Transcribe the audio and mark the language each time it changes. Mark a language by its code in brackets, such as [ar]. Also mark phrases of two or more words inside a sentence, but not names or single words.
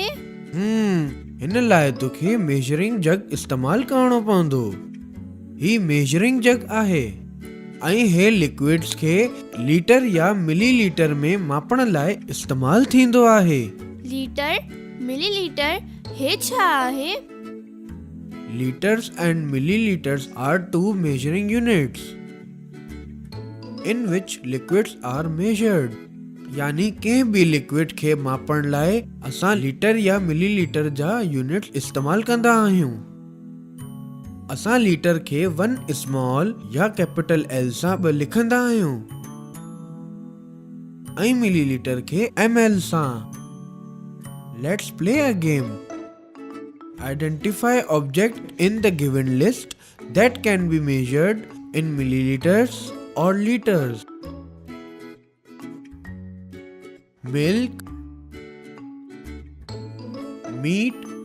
[sd] हिन लाइ तोखे [en] measuring jug [sd] इस्तेमाल करणो पवंदो। ही [en] measuring jug [sd] आहे ऐं हे लिक्विड्स खे लीटर या मिलीलीटर में मापण लाइ इस्तेमाल थींदो आहे। लीटर, मिलीलीटर, हे छा आहे? [en] Liters and milliliters are two measuring units in which liquids are measured. [sd] यानी कंहिं भी लिक्विड खे मापण लाइ असां लीटर या मिलीलीटर जा यूनिट्स इस्तेमाल कंदा आहियूं। असां लीटर खे 1 स्मॉल या कैपिटल L सां बि लिखंदा आहियूं ऐं मिलीलीटर खे ml सां। [en] Let's play a game. Identify object in the given list that can be measured in milliliters or liters. Milk, meat,